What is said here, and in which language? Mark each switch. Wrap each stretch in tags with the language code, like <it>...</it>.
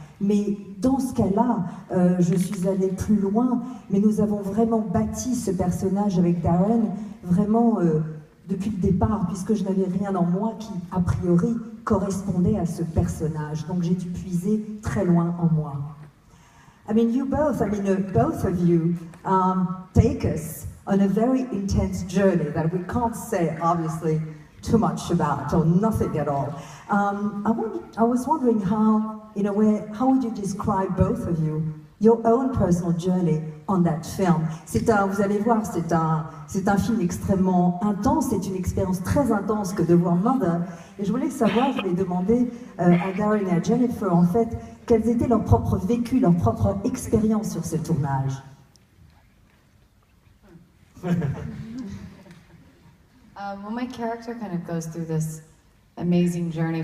<fr>Mais dans ce cas-là, je suis allée plus loin. Mais nous avons vraiment bâti ce personnage avec Darren, vraiment depuis le départ, puisque je n'avais rien en moi qui, a priori, correspondait à ce personnage. Donc j'ai dû puiser très loin en moi.</fr> <en>I mean, both of you take us on a very intense journey that we can't say, obviously, too much about, or nothing at all. I was wondering how, in a way, how would you describe, both of you, your own personal journey on that film?</en> <fr>Vous allez voir, c'est un film extrêmement intense, c'est une expérience très intense que de voir Mother. Et je voulais savoir, je voulais demander à Darren et à Jennifer, en fait, quels étaient leurs propres vécus, leurs propres expériences sur ce tournage.</fr> <en>Well, my character kind of goes through this amazing journey.</en>